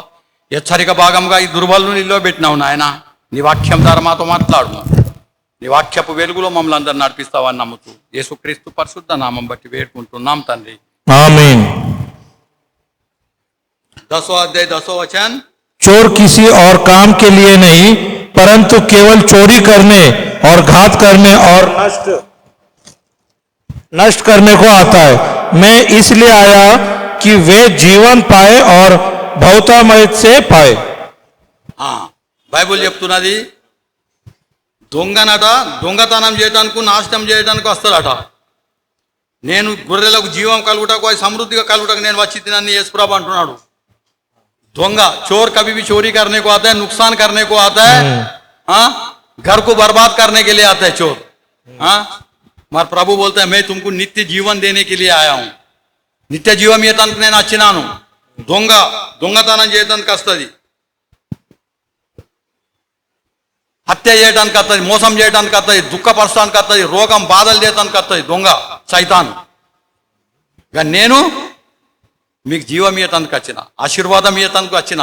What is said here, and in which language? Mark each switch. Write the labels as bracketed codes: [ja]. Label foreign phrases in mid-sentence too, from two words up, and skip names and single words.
[te] హెచ్చరిక భాగంగా ఈ దుర్బలను నిలబెట్టినావు నాయన. నీ వాక్యం ద్వారా మాతో మాట్లాడు. నీ వాక్యపు వెలుగులో మమ్మల్ని అందరూ నడిపిస్తావని నమ్ముతూ యేసుక్రీస్తు పరిశుద్ధ నామం బట్టి వేడుకుంటున్నాం తండ్రి. आमीन. 10వ అధ్యాయం 10వ వచనం. [hi] चोर किसी और काम के लिए नहीं परंतु केवल चोरी करने और घात करने और नष्ट करने को आता है. मैं इसलिए आया कि वे जीवन पाए और बहुतामय से पाए. [te] బైబుల్ చెప్తున్నది దొంగతనం చేయడానికి నాశనం చేయడానికి వస్తాడట. నేను గొర్రెలకు జీవం కలుగుటకు అది సమృద్ధిగా కలుగుటకు నేను వచ్చి తినని యేసుప్రభు అంటున్నాడు. [hi] దొంగ चोर कभी भी चोरी करने को आता है, नुकसान करने को आता है, घर को बर्बाद करने के लिए आता है चोर. [te] మరి ప్రభు [hi] बोलता है मैं तुमको नित्य जीवन देने के लिए आया हूं. [te] నిత్య జీవం ఇవ్వటానికి నేను వచ్చినాను. దొంగతనం చేయడానికి వస్తుంది, హత్య చేయడానికి వస్తుంది, మోసం చేయడానికి వస్తుంది, దుఃఖపరచడానికి వస్తుంది, రోగం బాధలు చేయడానికి వస్తుంది దొంగ సైతాన్. కానీ నేను మీకు జీవం ఇవ్వటానికి వచ్చిన, ఆశీర్వాదం ఇవ్వటానికి వచ్చిన.